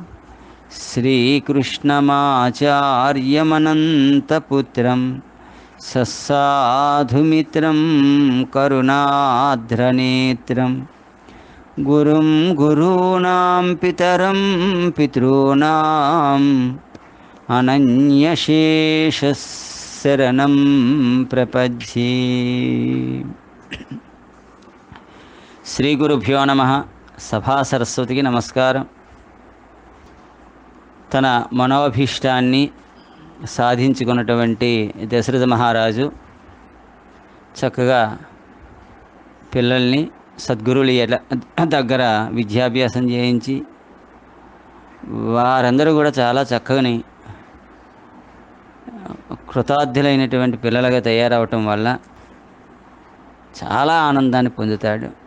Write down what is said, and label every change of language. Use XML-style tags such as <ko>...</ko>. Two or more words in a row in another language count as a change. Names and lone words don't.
<sa>श्रीकृष्णमाचार्यमनन्तपुत्रं सस्साधुमित्रं करुणार्द्रनेत्रं गुरुं गुरूणां पितरं पितॄणाम् अनन्यशेषशरणं प्रपद्ये। శ్రీ గురుభ్యో నమః.</sa> <te>సభా సరస్వతికి నమస్కారం. తన మనోభీష్టాన్ని సాధించుకున్నటువంటి దశరథ మహారాజు చక్కగా పిల్లల్ని సద్గురువుల దగ్గర విద్యాభ్యాసం చేయించి వారందరూ కూడా చాలా చక్కని కృతార్థులైనటువంటి పిల్లలుగా తయారవటం వల్ల చాలా ఆనందాన్ని పొందుతాడు.</te>